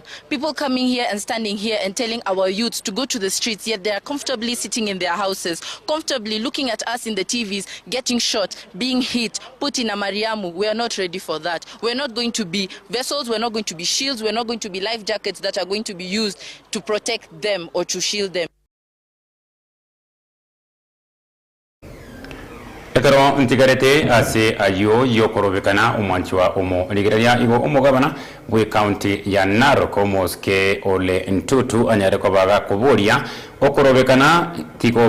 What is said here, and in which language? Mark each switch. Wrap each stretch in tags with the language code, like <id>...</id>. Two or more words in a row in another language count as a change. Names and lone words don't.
<en>People coming here and standing here and telling our youths to go to the streets, yet they are comfortably sitting in their houses, comfortably looking at us in the TVs, getting shot, being hit, put in a Mariamu. We are not ready for that. We're not going to be vessels, we're not going to be shields, we're not going to be life jackets that are going to be used to protect them or to shield them.</en> <guz>Ekaro ntigarete ase ayo yokorobekana umwanchiwa umo ligeraria igo umugabana gwe county ya Narok moske ole ntutu anyare kobaga kuburia okorobekana tiko</guz>